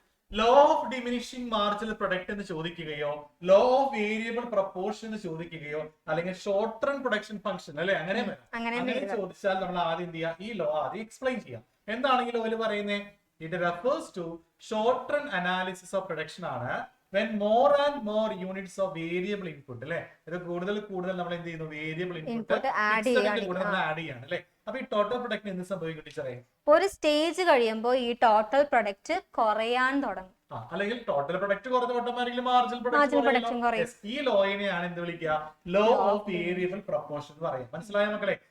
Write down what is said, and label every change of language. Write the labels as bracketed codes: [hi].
[ml] Law of diminishing marginal product എന്ന് ചോദിക്കുകയോ, law of variable proportion എന്ന് ചോദിക്കുകയോ, അല്ലെങ്കിൽ ഷോർട്ട് റൺ പ്രൊഡക്ഷൻ ഫംഗ്ഷൻ അല്ലെ, അങ്ങനെ ചോദിച്ചാൽ നമ്മൾ ആദ്യം എന്ത് ചെയ്യാം? ഈ ലോ ആദ്യം എക്സ്പ്ലെയിൻ ചെയ്യാം. എന്താണെങ്കിലും അവര് പറയുന്നത് [en] It refers to short run analysis of production ആണ്. when more and more units of variable input [ml] അല്ലെ, ഇത് കൂടുതൽ നമ്മൾ എന്ത് ചെയ്യുന്നു? വേരിയബിൾ ഇൻപുട്ട് ആഡ് ചെയ്യാണ് അല്ലെ. അപ്പൊ ഈ ടോട്ടൽ പ്രൊഡക്റ്റ് എന്ത് സംഭവിക്കും ടീച്ചറെ? ഒരു സ്റ്റേജ് കഴിയുമ്പോൾ ഈ ടോട്ടൽ പ്രൊഡക്റ്റ് കുറയാൻ തുടങ്ങും. അല്ലെങ്കിൽ ടോട്ടൽ പ്രൊഡക്റ്റ് കുറഞ്ഞ ഓട്ടോമാറ്റിക്കലി മാർജിനൽ പ്രൊഡക്റ്റ്. ഈ ലോയിനെയാണ് എന്ത് വിളിക്കുക? ലോ ഓഫ് വേരിയബിൾ പ്രൊപ്പോർഷൻ എന്ന് പറയും. മനസ്സിലായ മക്കളെ?